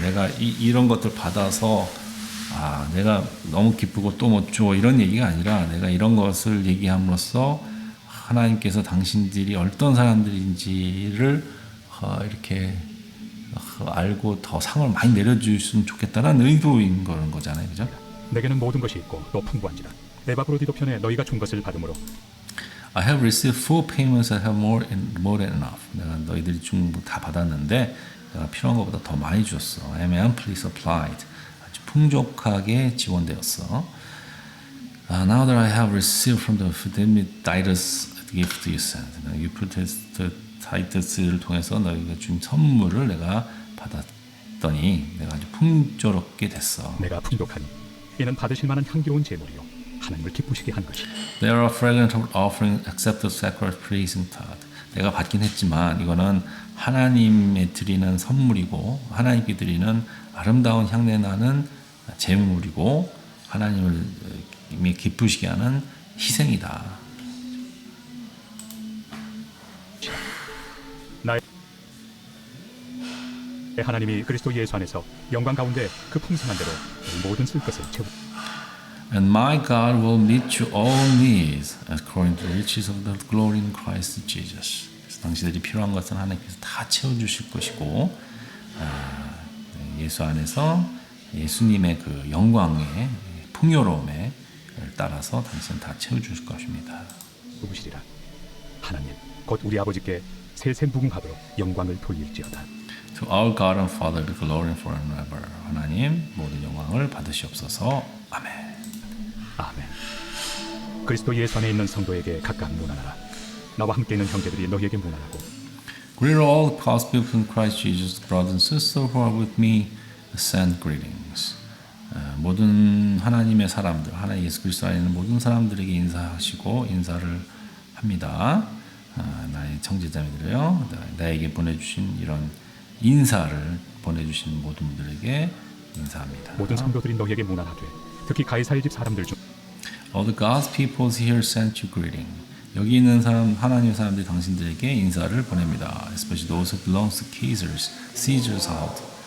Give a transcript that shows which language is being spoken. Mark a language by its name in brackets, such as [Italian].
[Korean] 내가 이런 것들 받아서 내가 너무 기쁘고 또 못 줘 이런 얘기가 아니라 내가 이런 것을 얘기함으로써 하나님께서 당신들이 어떤 사람들인지를 이렇게 알고 더 상을 많이 내려주셨으면 좋겠다는 의도인 그런 거잖아요. 그죠? 내게는 모든 것이 있고 또 풍부한지라 에바브로디도 편에 너희가 준 것을 받음으로 [English] I have received full payments and have more than enough. [Korean] 내가 너희들이 준 거 다 받았는데 내가 필요한 것보다 더 많이 줬어. [English] I am amply supplied. [Korean] 아주 풍족하게 지원되었어. [English] Now that I have received from the Epaphroditus gift you sent. [Korean] 유프라테스를 통해서 너희가 준 선물을 내가 받았더니 내가 아주 풍조롭게 됐어. 내가 풍족하니 이는 받으실 만한 향기로운 제물이요 하나님을 기쁘시게 한 것이다. [English] They are a fragrant offering accepted sacrifice pleasing to God. [Korean] 내가 받긴 했지만 이거는 하나님에 드리는 선물이고 하나님께 드리는 아름다운 향내 나는 제물이고 하나님을 기쁘시게 하는 희생이다. 나의 하나님이 그리스도 예수 안에서 영광 가운데 그 풍성한 대로 우리 모든 쓸 것을 채우. [English] And my God will meet you all needs according to the riches of the glory in Christ Jesus. [Korean] 그래서 당신들이 필요한 것은 하나님께서 다 채워주실 것이고 예수 안에서 예수님의 그 영광의 풍요로움에 따라서 당신은 다 채워주실 것입니다. 누구시리라 하나님 곧 우리 아버지께 세세 무궁하도록 영광을 돌릴지어다. [English] To our God and Father be glory forever and ever. [Korean] 하나님 모든 영광을 받으시옵소서. 아멘. 아멘. 그리스도 예수 안에 있는 성도에게 각각 문안하라. 나와 함께 있는 형제들이 너희에게 문안하고. [English] Greet all the God's people in Christ Jesus, brothers and sisters who are with me. Send greetings. [Korean] 모든 하나님의 사람들, 하나님 예수 그리스도 안에 있는 모든 사람들에게 인사하시고 인사를 합니다. 나의 청제자매들이요, 나에게 보내주신 이런 인사를 보내주신 모든 분들에게 인사합니다. 모든 성도들이 너희에게 문안하되 특히 가이사의 집 사람들 중 [English] All the God's people here sent you greeting. [Korean] 여기 있는 사람 하나님의 사람들이 당신들에게 인사를 보냅니다. [English] Especially those who belong to Caesar's house.